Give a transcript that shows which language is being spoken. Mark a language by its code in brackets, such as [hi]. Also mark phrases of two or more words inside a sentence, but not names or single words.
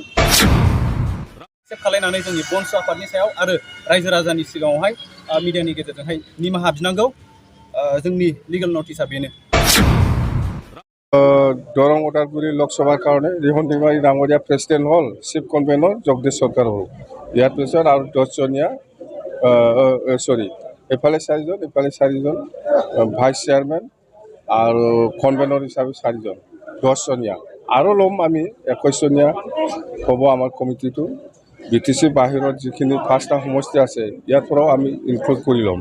[brx] एक्सेप्ट खालायनानै जोंनि बनसु आफादनि सायाव आरो रायजो राजानि सिगाङावहाय मिडियानि गेजेरजोंहाय निमाहा बिनांगौ। जोंनि लिगेल नटिसआ बेनो। [as] দৰং উদালগুৰি লোকসভাৰ কাৰণে ৰিহন দৈমাৰী ডাঙৰীয়া প্ৰেচিডেণ্ট হ'ল [en] chief convener [as] জগদীশ সৰকাৰ হ'ল [brx] ইয়াৰ পিছত আৰু 10 জনীয়া এফালে 4জন [en] vice chairman [brx] আৰু কনভেনর হিসাবে 4জন 10 জনীয়া আৰু লম আমি 21 জনীয়া হ'ব আমাৰ কমিটিটো বিটিসি বাহিৰত যিখিনি ফাৰ্স্টটা সমষ্টি আছে ইয়াৰ পৰাও আমি ইনক্লুড কৰি লম।